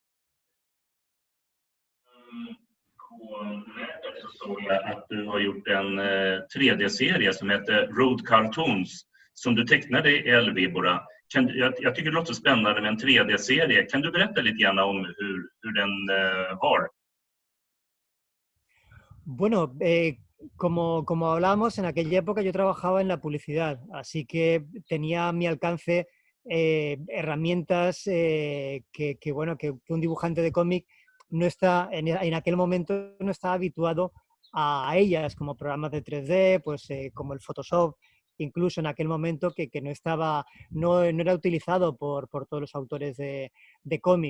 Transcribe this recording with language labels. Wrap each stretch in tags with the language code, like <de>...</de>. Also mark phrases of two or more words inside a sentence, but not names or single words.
<sv>På nätet så såg jag att du har gjort en 3D-serie som heter Road Cartoons som du tecknade i El Víbora. Jag tycker det låter spännande med en 3D-serie. Kan du berätta lite grann om hur den var?</sv> <es>Bueno, como hablamos, en aquella época yo trabajaba en la publicidad, así que tenía a mi alcance herramientas que un dibujante de cómic no está, en aquel momento no estaba habituado a ellas, como programas de 3D, pues como el Photoshop, incluso en aquel momento que no era utilizado por todos los autores de cómic.</es>